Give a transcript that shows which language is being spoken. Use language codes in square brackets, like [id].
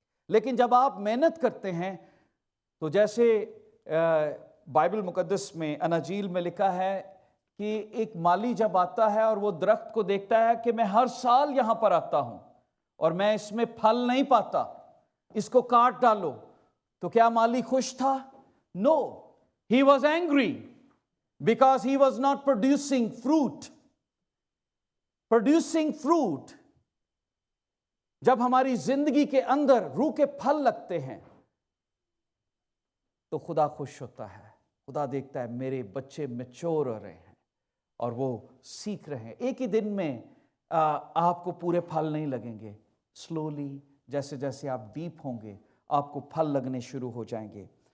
[hi] लेकिन जब आप मेहनत करते हैं तो जैसे बाइबल मुकद्दस में अनाजील में लिखा है कि एक माली जब आता है और वो दरख्त को देखता है कि मैं हर साल यहां पर आता हूं और मैं इसमें फल नहीं पाता, इसको काट डालो, तो क्या माली खुश था? [en] No, he was angry because he was not producing fruit. Producing fruit, [hi] जब हमारी जिंदगी के अंदर रूह के फल लगते हैं तो खुदा खुश होता है. खुदा देखता है मेरे बच्चे मैच्योर हो रहे हैं और वो सीख रहे हैं. एक ही दिन में आपको पूरे फल नहीं लगेंगे, स्लोली जैसे जैसे आप डीप होंगे आपको फल लगने शुरू हो जाएंगे.